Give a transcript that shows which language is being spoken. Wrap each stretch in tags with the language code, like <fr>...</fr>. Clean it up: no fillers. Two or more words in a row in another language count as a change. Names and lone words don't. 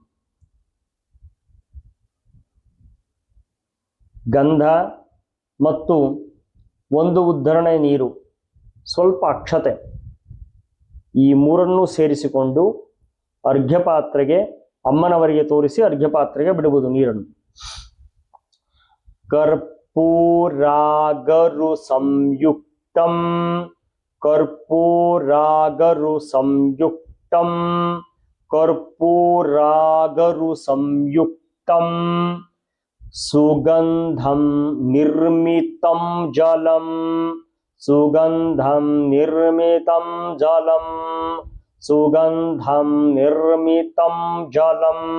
<kn>ಗಂಧ ಮತ್ತು ಒಂದು ಉದ್ಧರಣೆ ನೀರು, ಸ್ವಲ್ಪ ಅಕ್ಷತೆ, ಈ ಮೂರನ್ನೂ ಸೇರಿಸಿಕೊಂಡು ಅರ್ಘ್ಯ ಪಾತ್ರೆಗೆ ಅಮ್ಮನವರಿಗೆ ತೋರಿಸಿ ಅರ್ಘ್ಯ ಪಾತ್ರೆಗೆ ಬಿಡುವುದು ನೀರನ್ನು.</kn> <sa>ಕರ್ಪೂರಾಗರು ಸಂಯುಕ್ತಂ ಕರ್ಪೂರಾಗರು ಸಂಯುಕ್ತಂ ಕರ್ಪೂರಾಗರು ಸಂಯುಕ್ತಂ ಸುಗಂಧಂ ನಿರ್ಮಿತಂ ಜಲಂ ಸುಗಂಧಂ ನಿರ್ಮಿತಂ ಜಲಂ ಸುಗಂಧಂ ನಿರ್ಮಿತಂ ಜಲಂ</sa>